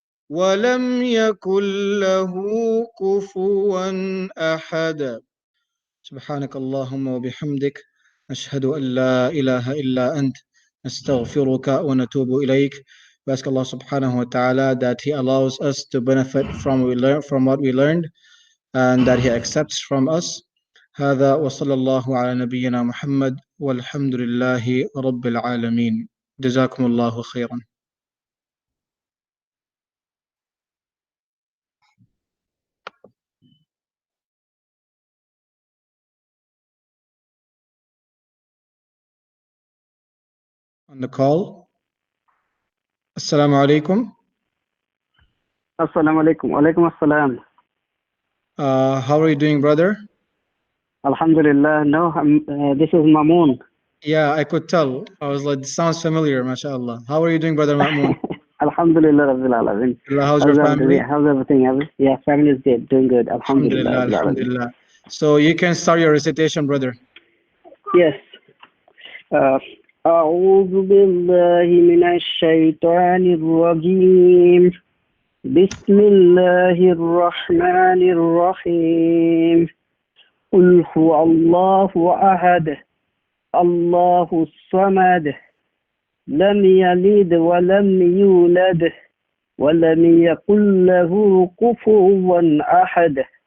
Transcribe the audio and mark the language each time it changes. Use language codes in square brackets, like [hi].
[ar] ولم يكن له كفوا أحد سبحانك اللهم وبحمدك أشهد أن لا إله إلا أنت نستغفرك ونتوب إليك. [en] We ask Allah subhanahu wa ta'ala that He allows us to benefit from what we learned and that He accepts from us. [ar] هذا وصلى الله على نبينا محمد والحمد لله رب العالمين. جزاكم الله خيرا. [en] On the call. Assalamu alaikum. Assalamu alaikum. Walaikum assalam. How are you doing, brother? Alhamdulillah. No, this is Mamoon. Yeah, I could tell. I was like, this sounds familiar, mashallah. How are you doing, brother Ma'moon? Alhamdulillah Rabbil Alameen. How's your family? How's everything? Yeah, family is good, doing good. Alhamdulillah. Alhamdulillah, alhamdulillah. So you can start your recitation, brother. Yes. [ar] أعوذ بالله من الشيطان الرجيم بسم الله الرحمن الرحيم قل هو الله أحد الله الصمد لم يلد ولم يولد ولم يكن له كفوا أحد.